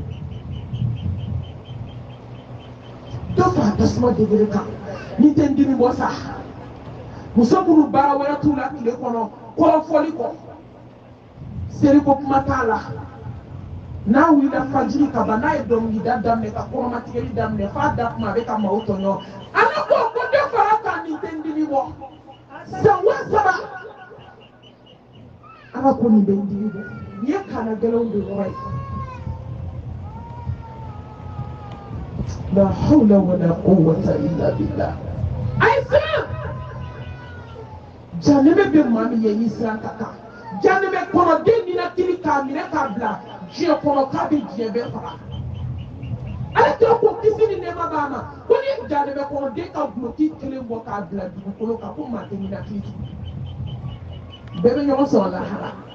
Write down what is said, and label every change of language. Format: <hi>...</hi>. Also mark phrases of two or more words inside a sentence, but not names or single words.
<bm>dɔ fara tasuma degere kan nin tɛ n dimi bɔ sa muso minnu baara wɛrɛ t'u la tile kɔnɔ kɔrɔfɔli kɔ seriko kuma t'a la n'a wulila fajiri ka ban n'a ye dɔnkilida daminɛ ka kɔrɔmatigɛli daminɛ f'a da kuma a bɛ ka maaw tɔɲɔ ala ko dɔ fara kan nin tɛ n dimi bɔ san wa saba ala ko nin bɛ n dimi bɔ nin ye kana gɛlɛnw de yɔrɔ ye</bm> <ar>لا حول ولا قوة إلا بالله</ar> <bm>ayi siran janɛmɛ bɛ maa min ye n'i siran ka kan janɛmɛ kɔnɔden ninakili k'a minɛ k'a bila diɲɛ kɔnɔ k'a bɛ diɲɛ bɛɛ faga ala kira ko kisi ni nɛɛma b'a ma ko ni janɛmɛ kɔnɔden ka guloki kelen bɔ k'a bila dugukolo kan ko maa tɛ ninakili tugun bɛɛ bɛ ɲɔgɔn sɔrɔ lahara</bm>